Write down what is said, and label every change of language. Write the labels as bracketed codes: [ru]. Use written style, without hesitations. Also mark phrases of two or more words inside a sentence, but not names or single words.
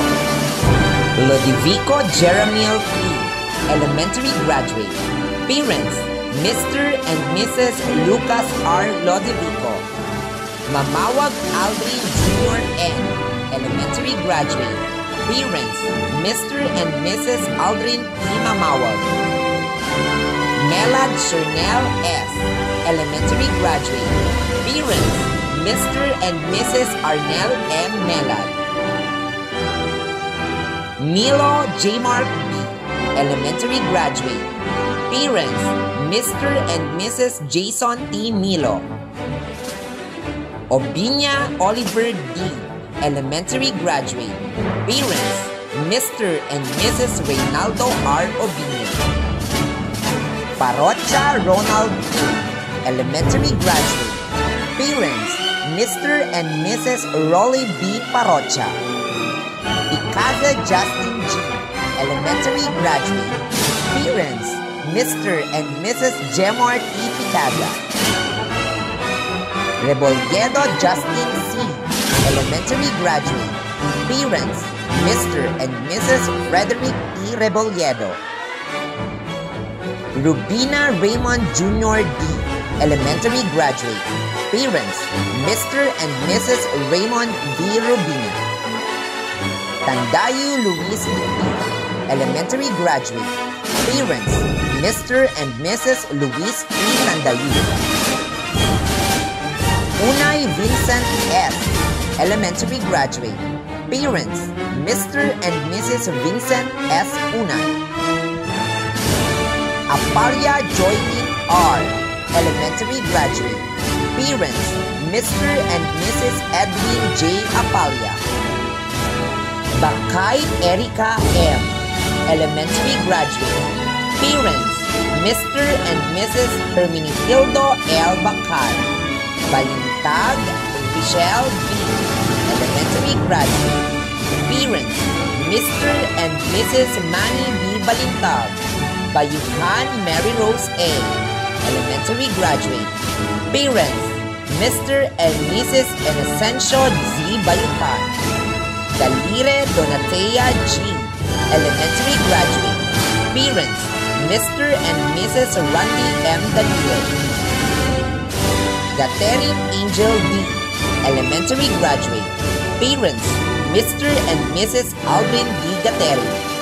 [en] Lodivico Jeremiel P., elementary graduate. Parents, Mr. and Mrs. Lucas R. Lodivico. Mamawag Aldrin Jr. N., elementary graduate. Parents, Mr. and Mrs. Aldrin P. Mamawag. Melad Chernel S., elementary graduate. Parents, Mr. and Mrs. Arnel M. Melad. Milo J. Mark B., elementary graduate. Parents, Mr. and Mrs. Jason T. Milo. Obinya Oliver D., elementary graduate. Parents, Mr. and Mrs. Reynaldo R. Obinya. Parocha Ronald D., elementary graduate. Parents, Mr. and Mrs. Rolly B. Parocha. Picaza Justin G., elementary graduate. Parents, Mr. and Mrs. Jemar T. Picaza. Rebolledo Justin C., elementary graduate. Parents, Mr. and Mrs. Frederick E. Rebolledo. Rubina Raymond Jr. D., elementary graduate. Parents, Mr. and Mrs. Raymond V. Rubina. Tandayu Luis B., elementary graduate. Parents, Mr. and Mrs. Luis P. Tandayu. Unay Vincent S., elementary graduate. Parents, Mr. and Mrs. Vincent S. Unay. Apalia Joylene R., elementary graduate. Parents, Mr. and Mrs. Edwin J. Apalia. Bakay Erica M., elementary graduate. Parents, Mr. and Mrs. Herminihildo L. Bakay. Balintag Michelle B., elementary graduate. Parents, Mr. and Mrs. Manny B. Balintag. Bayukan Mary Rose A., elementary graduate. Parents, Mr. and Mrs. Inocencio Z. Bayukan. Dalire Donatea G., elementary graduate. Parents, Mr. and Mrs. Randy M. Dalire. Gaterin Angel D., elementary graduate. Parents, Mr. and Mrs. Alvin D. Gaterin.